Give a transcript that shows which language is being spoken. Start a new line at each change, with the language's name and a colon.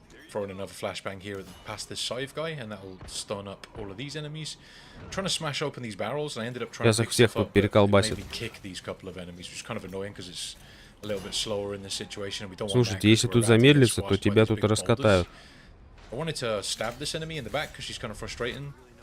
English: Throwing another flashbang here past this scythe guy, and that'll stun up all of these enemies. I'm trying to smash open these barrels, and I ended up trying to pick stuff up, but it made me kick these couple of enemies, which is kind of annoying because it's a little bit slower in this situation, and we don't want that.
Russian: Слушайте, если тут замедлится, то тебя тут раскатают.
English: I wanted to stab this enemy in the back because she's kind of frustrating.